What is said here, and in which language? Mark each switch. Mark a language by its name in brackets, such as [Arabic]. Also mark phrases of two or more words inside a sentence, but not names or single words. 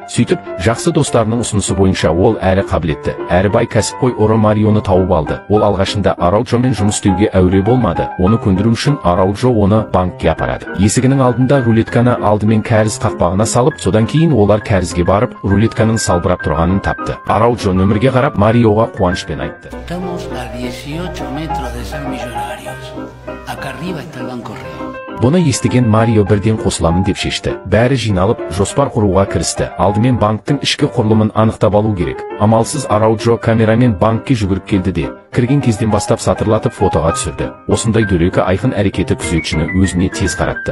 [Kazakh] Сөйтіп, жақсы достарының ұсынысы бойынша ол әрі қабілетті, әрі бай кәсіпқой ұры Марионы тауып алды. Ол алғашында Арауджомен жұмыс істеуге әуре болмады. Оны көндіру үшін Арауджо оны банкке апарады. Есігінің алдында рулетканы алдымен кәріз қақпағына салып, содан кейін олар кәрізге барып, рулетканың салбырап тұрғанын тапты. Арауджо нөмірге қарап Мариоға қуанышпен айтты. [Spanish] Estamos a 18 metros de ser millonarios. Acá arriba está el Banco Río. [Kazakh] Бұны естіген Марио бірден қосыламын деп шешті. Бәрі жиналып, жоспар құруға кірісті. Алдымен банктың ішкі құрылымын анықтап алу керек. Амалсыз Арауджо камерамен банкке жүгіріп келді де, кірген кезден бастап сатырлатып фотоға түсірді. Осындай дөрекі айқын әрекеті күзетшіні өзіне тез қаратты.